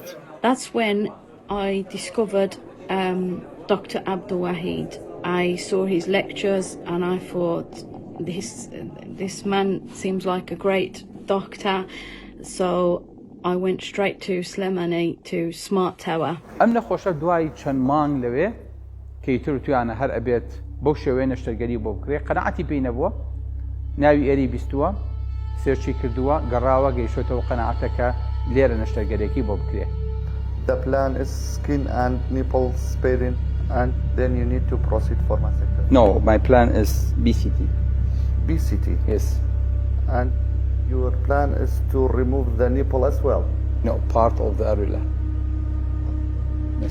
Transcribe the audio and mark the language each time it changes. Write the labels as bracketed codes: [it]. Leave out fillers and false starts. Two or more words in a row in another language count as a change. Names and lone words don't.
[en] That's when I discovered Dr. Abdul Wahid. I saw his lectures and I thought, this man seems like a great doctor. So I went straight to Slemani to Smart Tower. [ckb] ئەم نەخۆشە دوای چەند مانگ لەوێ کەیتر تویانە هەر ئەبێت بەو شێوەیە نەشتەرگەری بۆ بکرێ قەنەعەتی پێی نەبووە ناوی ئێری بیستووە سێرچی کردووە گەڕاوە گەیشتەوە قەنەعەتەکە لێرە نەشتەرگەرێکی بۆ بکرێ. [en] The plan is skin and nipple sparing, and then you need to proceed for mastectomy. No, my plan is BCT. BCT? Yes. And your plan is to remove the nipple as well? No, part of the areola. Yes.